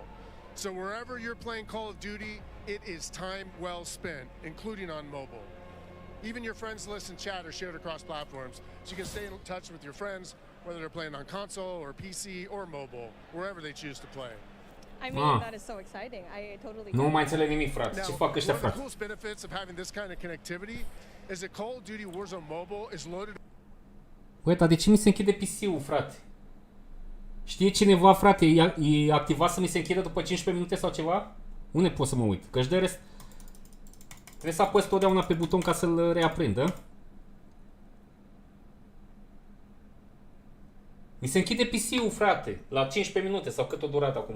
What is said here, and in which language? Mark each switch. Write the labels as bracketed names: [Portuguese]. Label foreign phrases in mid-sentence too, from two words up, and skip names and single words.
[English] So wherever you're playing Call of Duty, it is time well spent, including on mobile. Even your friends list and chat are shared across platforms, so you can stay in touch with your friends, whether they're playing on console or PC or mobile, wherever they choose to play. I mean, that is so exciting. I totally. [Romanian] Nu mai înțeleg nimic, frate. Ce fac ăștia, frate? [English] One of the coolest benefits of having this kind of connectivity is that Call of Duty Warzone Mobile is loaded. [Romanian] Băi, dar de ce mi se închide PC-ul, frate? Știe cineva, frate, e activat să mi se închidă după 15 minute sau ceva? Unde pot să mă uit? Că-și de rest... Trebuie să apăs totdeauna pe buton ca să-l reaprindă. Mi se închide PC-ul, frate, la 15 minute sau cât o durat acum?